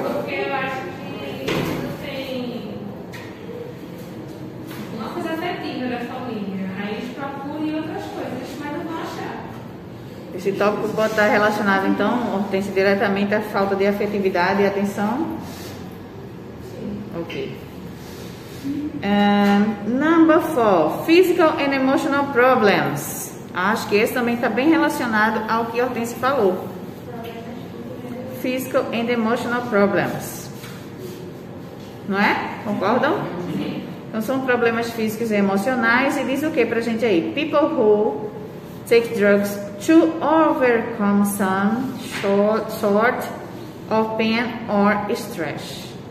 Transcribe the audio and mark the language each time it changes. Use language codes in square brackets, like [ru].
[pt] Porque eu acho que não tem uma coisa afetiva da família. Aí eles procuram outras coisas, mas não vão achar. Esse tópico pode estar relacionado, então, Hortência, diretamente à falta de afetividade e atenção? Sim. Ok. [en] Number 4, physical and emotional problems. [pt] Acho que esse também está bem relacionado ao que a Hortência falou. [en] Physical and emotional problems. [pt] Não é? Concordam? Sim. Então são problemas físicos e emocionais. E diz o que pra gente aí? [en] People who take drugs to overcome some sort of pain or stress.